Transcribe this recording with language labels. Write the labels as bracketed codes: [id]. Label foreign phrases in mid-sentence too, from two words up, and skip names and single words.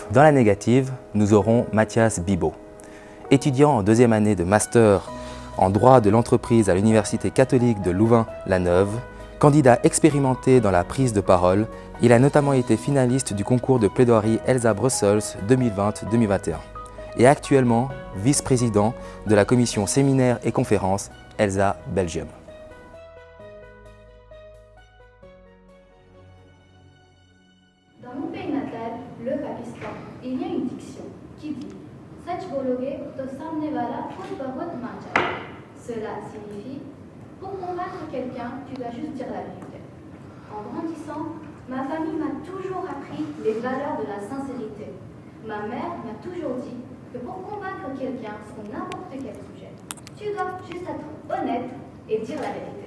[fr] Dans la négative, nous aurons Mathias Bibot. Étudiant en deuxième année de master en droit de l'entreprise à l'Université catholique de Louvain-la-Neuve, candidat expérimenté dans la prise de parole, il a notamment été finaliste du concours de plaidoirie Elsa Brussels 2020-2021 et actuellement vice-président de la commission séminaires et conférences Elsa Belgium. Dans mon pays natal, le Pakistan, il y a une diction qui dit [ur] سچ بولوگے تو سامنے والا خود بہت مان جائے گا. [fr] Cela signifie pour convaincre quelqu'un, tu dois juste dire la vérité. En grandissant, ma famille m'a toujours appris les valeurs de la sincérité. Ma mère m'a toujours dit que pour convaincre quelqu'un sur n'importe quel sujet, tu dois juste être honnête et dire la vérité.